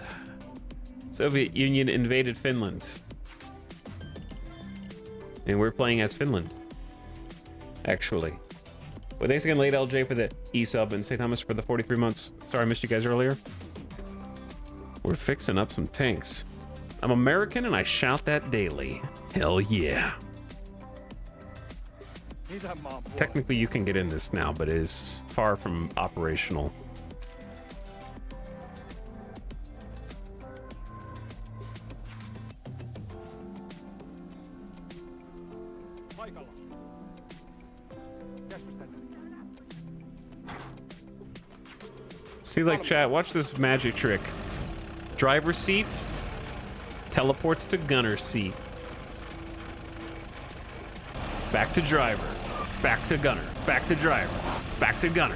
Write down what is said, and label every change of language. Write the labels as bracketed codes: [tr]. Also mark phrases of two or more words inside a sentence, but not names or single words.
[en] Soviet Union invaded Finland. And we're playing as Finland. Actually. Well, thanks again, late LJ, for the e-sub, and St. Thomas for the 43 months. Sorry I missed you guys earlier. We're fixing up some tanks. I'm American and I shout that daily. Hell yeah. [fi] Isänmaan puolesta. [en] Technically you can get in this now, but it is far from operational. [fi] Paikalla. Keskustelu. [en] See, like, chat, watch this magic trick. Driver seat teleports to gunner seat. Back to driver. Back to gunner. Back to driver. Back to gunner.